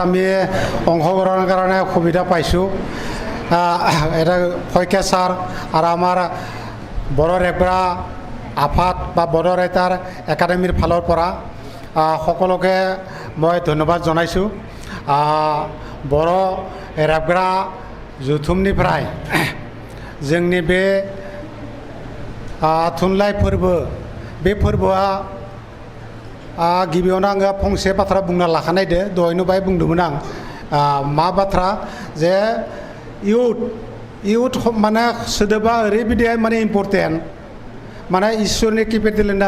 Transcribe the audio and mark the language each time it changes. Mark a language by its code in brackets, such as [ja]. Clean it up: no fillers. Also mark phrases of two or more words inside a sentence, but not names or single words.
[as] আমি অংশগ্ৰহণৰ কাৰণে সুবিধা পাইছোঁ এটা শইকীয়া ছাৰ আৰু আমাৰ বড়ো ৰেপৰা আফাদ বা বড়ো ৰাইটাৰ একাডেমীৰ ফালৰ পৰা সকলোকে মই ধন্যবাদ জনাইছোঁ [brx] बड़ो रेबग्रा जुथुमनिफ्राय जोंनि बे थुनलाइ फोरबो बे फोरबोआ गिबियावनो आङो फंसे बाथ्रा बुंना लाखानाय दे दहायनो बाय बुंदोंमोन आं मा बाथ्रा जे इयुथ माने सोदोबा ओरैबायदि माने इम्पर्टेन्ट माने इसोरनि [en] capital [brx] होनना